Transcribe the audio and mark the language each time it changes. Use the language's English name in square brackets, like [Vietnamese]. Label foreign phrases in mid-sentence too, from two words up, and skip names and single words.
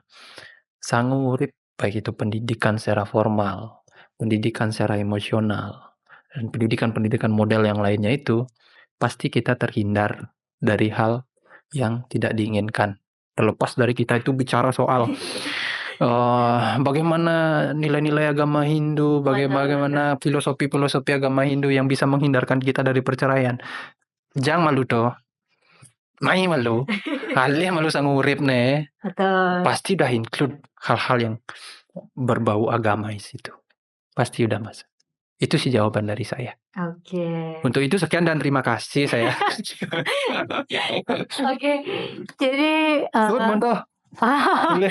[Indonesian] Sangurip, baik itu pendidikan secara formal, pendidikan secara emosional, dan pendidikan-pendidikan model yang lainnya itu, pasti kita terhindar dari hal yang tidak diinginkan. Terlepas dari kita itu bicara soal bagaimana nilai-nilai agama Hindu, bagaimana filosofi-filosofi agama Hindu yang bisa menghindarkan kita dari perceraian. Jangan malu toh. [Balinese] Mai malu. Halih malu sang urip nih. [Indonesian] Betul. Pasti udah include hal-hal yang berbau agama di situ. Pasti udah masuk. Itu sih jawaban dari saya. Oke. Untuk itu sekian dan terima kasih saya. Oke. Jadi Montoh. Boleh.